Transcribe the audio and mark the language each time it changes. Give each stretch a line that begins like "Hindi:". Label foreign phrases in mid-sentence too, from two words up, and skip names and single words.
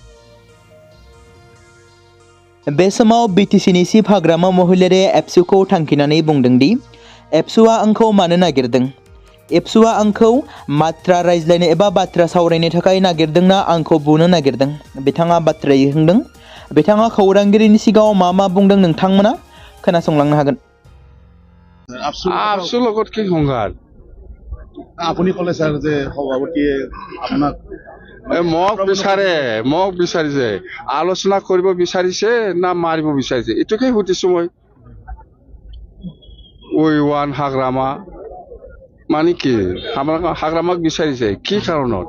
Bodo: बे समाव बिटिसिनि चिफ हाग्रामा महिलारि एबसुखौ थांखिनानै बुंदोंदि एबसुआ आंखौ मानो नागिरदों? एबसुआ आंखौ बाथ्रा रायज्लायनो एबा बाथ्रा सावरायनो थाखाय नागिरदोंना आंखौ बुनो नागिरदों? बिथाङा बाथ्रायै होनदों। बिथाङा खौरांगिरिनि सिगाङाव मा बुंदों नोंथांमोना खोनासंलांनो हागोन।
Assamese: আপসুৰ লগত কি সংঘাত? আপুনি ক'লে ছাৰ যে সভাপতিয়ে আপোনাক মোক বিচাৰিছে আলোচনা কৰিব বিচাৰিছে না মাৰিব বিচাৰিছে এইটোকে সুধিছো মই। ওৱান হাগ্ৰামা মানে কি হাগ্ৰামাক বিচাৰিছে কি কাৰণত?